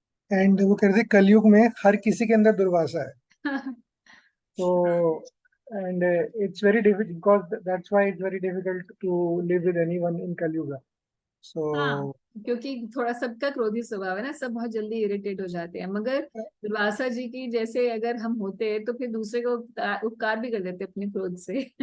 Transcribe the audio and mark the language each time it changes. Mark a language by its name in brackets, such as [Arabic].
[Hindi] And वो कहते थे कलयुग में हर किसी के अंदर दुर्वासा है। तो [English] and it's very difficult, because that's why it's very difficult to live with anyone in Kalyuga. So [Hindi] क्योंकि थोड़ा सबका क्रोधी स्वभाव है ना, सब बहुत जल्दी इरिटेट हो जाते हैं। मगर दुर्वासा जी की जैसे अगर हम होते तो फिर दूसरे को उपकार भी कर देते अपने क्रोध से।